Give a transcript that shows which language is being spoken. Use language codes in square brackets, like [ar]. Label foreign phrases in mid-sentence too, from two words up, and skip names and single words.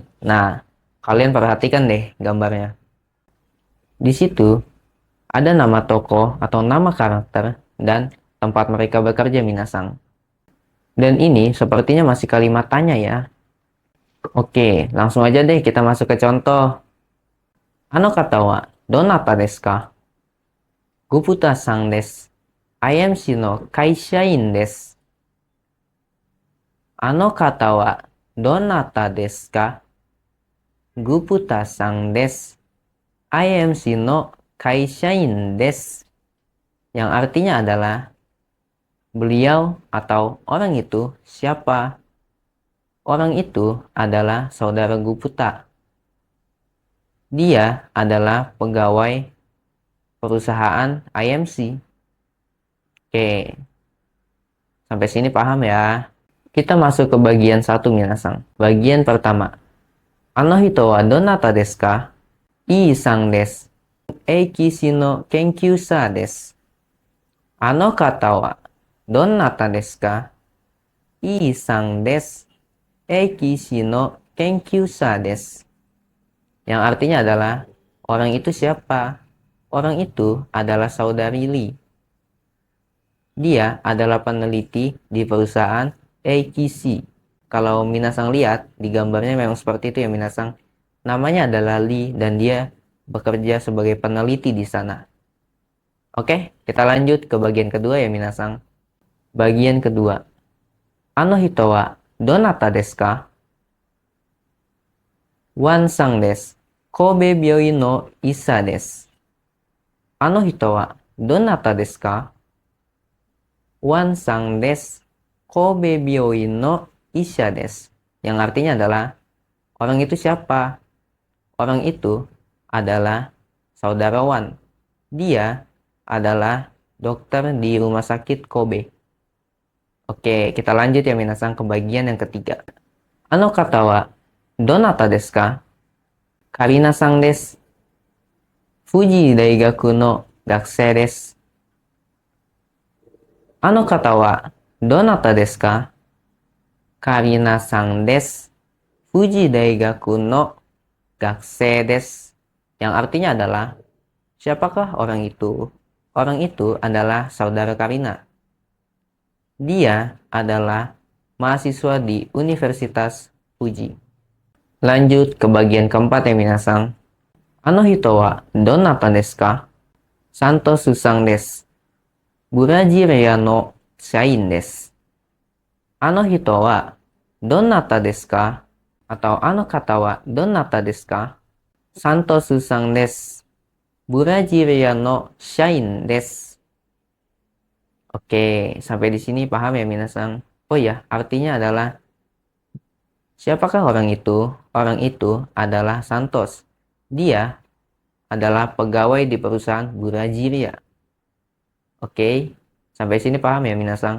[id] Nah, kalian perhatikan deh gambarnya. Di situ ada nama tokoh atau nama karakter dan tempat mereka bekerja minasang. Dan ini sepertinya masih kalimat tanya ya. Oke, langsung aja deh kita masuk ke contoh. [ja] あの方はどなたですか? グプタさんです。IMCの会社員です. あの方はどなたですか? グプタさんです。IMCの会社員です. [id] Yang artinya adalah beliau atau orang itu siapa? Orang itu adalah saudara Guputa. Dia adalah pegawai perusahaan IMC. Oke, sampai sini paham ya? Kita masuk ke bagian 1 minasang. Bagian pertama. [ja] あの人はどなたですか? イーさんです. エイキシの研究者です. あの方はどなたですか? イーさんです. エイキシの研究者です. [id] Yang artinya adalah, orang itu siapa? Orang itu adalah saudari Lee. Dia adalah peneliti di perusahaan Eikishi. Kalau minasang lihat, di gambarnya memang seperti itu ya minasang. Namanya adalah Lee dan dia bekerja sebagai peneliti di sana. Oke, kita lanjut ke bagian kedua ya minasang. Bagian kedua. [ja] あの人はどなたですか? ワンさんです。神戸病院の医者です. あの人はどなたですか? ワンさんです。神戸病院の医者です. [id] Yang artinya adalah, orang itu siapa? Orang itu adalah saudara Wan. Dia adalah dokter di rumah sakit Kobe. Oke, kita lanjut ya minasang ke bagian yang ketiga. [ja] あの方はどなたですか? カリナさんです。富士大学の学生です. あの方はどなたですか? カリナさんです。富士大学の学生です. [id] Yang artinya adalah, siapakah orang itu? Orang itu adalah saudara Karina. Dia adalah mahasiswa di Universitas Fuji. Lanjut ke bagian keempat ya minasang. [ja] あの人はどなたですか? サントスさんです. ブラジルエアーの社員です. あの人はどなたですか? Atau あの方はどなたですか？サントスさんです. ブラジルエアーの社員です. [id] Oke, sampai di sini paham ya minasang? Oh ya, artinya adalah, siapakah orang itu? Orang itu adalah Santos. Dia adalah pegawai di perusahaan Burajiria. Oke, sampai sini paham ya minasang?